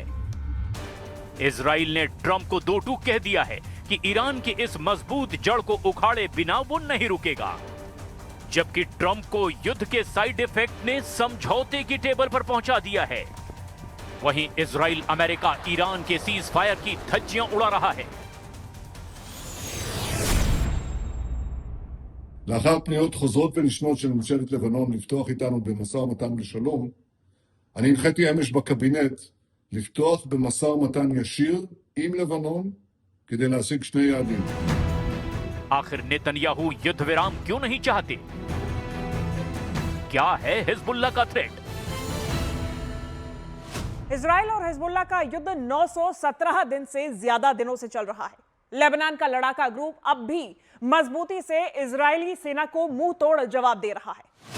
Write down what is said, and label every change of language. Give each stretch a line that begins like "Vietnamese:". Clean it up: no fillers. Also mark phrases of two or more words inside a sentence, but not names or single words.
Hindi: इजराइल ने ट्रंप को 2 टूक कह दिया है कि ईरान की इस मजबूत जड़ को उखाड़े बिना वो नहीं रुकेगा, जबकि ट्रंप को युद्ध के
English: side effect
Hindi: ने समझौते की टेबल पर पहुंचा दिया है। वहीं इजराइल अमेरिका ईरान के
English: cease fire
Hindi: की धज्जियां उड़ा रहा है।
Hebrew: לאחר פניות חוזרות ונשנות של ממשלת לבנון לפתוח איתנו במשא ומתן לשלום, אני הנחיתי אמש בקבינט לפתוח במשא ומתן ישיר עם לבנון כדי להשיג 2 יעדים.
Hindi: आखिर नेतन्याहू युद्ध विराम क्यों नहीं चाहते? क्या है हिजबुल्लाह का थ्रेट? इजराइल और हिजबुल्लाह का युद्ध 917 दिन से ज्यादा दिनों से चल रहा है। लेबनान का लड़ाका ग्रुप अब भी मजबूती से इजरायली सेना को मुंह तोड़ जवाब दे रहा है।